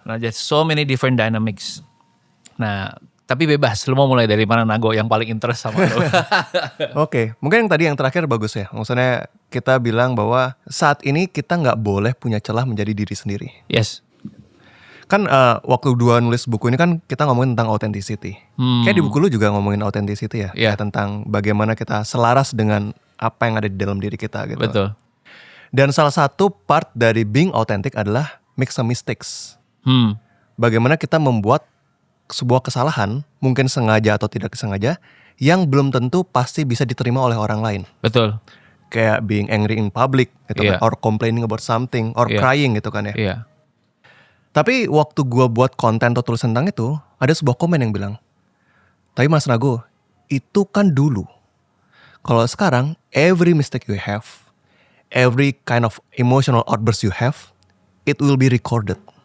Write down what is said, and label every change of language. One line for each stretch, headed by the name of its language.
English: Nah just so many different dynamics.
Indonesian: Nah tapi bebas, lu mau mulai dari mana Nago yang paling interest sama lu? Oke, mungkin yang terakhir bagus ya. Maksudnya kita bilang bahwa saat ini kita gak boleh punya celah menjadi diri sendiri.
English: Yes.
Indonesian: Kan waktu nulis buku ini kan kita ngomongin tentang authenticity. Kayak di buku lu juga ngomongin authenticity ya.
English: Yeah.
Indonesian: Tentang bagaimana kita selaras dengan apa yang ada di dalam diri kita gitu. Betul. Dan salah satu part dari
English: being authentic
Indonesian: adalah
English: make some mistakes.
Indonesian: Bagaimana kita membuat sebuah kesalahan, mungkin sengaja atau tidak sengaja, yang belum tentu pasti bisa diterima oleh orang lain. Betul. Kayak
English: being angry in public
Indonesian: gitu kan,
English: or complaining about something, or crying
Indonesian: gitu kan ya. Iya. Tapi waktu gue buat konten atau tulis tentang itu, ada sebuah komen yang bilang, tapi Mas Nago, itu kan dulu. Kalau sekarang,
English: every mistake you have, every kind of emotional outburst you have, it will be recorded.